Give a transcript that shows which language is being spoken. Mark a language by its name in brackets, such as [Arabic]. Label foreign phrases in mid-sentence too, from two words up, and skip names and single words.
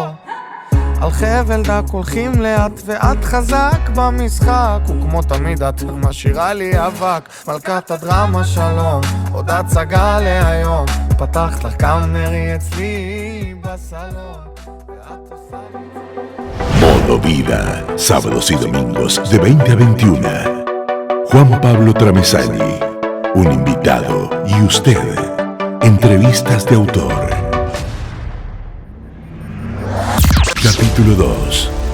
[Hebrew] על חבל דק הולכים לאט ואת חזק במשחק, וכמו תמיד את משאירה לי אבק. מלכת הדרמה שלום, עוד הצגה להיום, פתחת לך קאמרי אצלי בסלון, ואת עושה לי... [Spanish] Modo Vida, sábados y domingos de 20 a 21. Juan Pablo Tramesani, un invitado y usted, entrevistas de autor. Capítulo 2.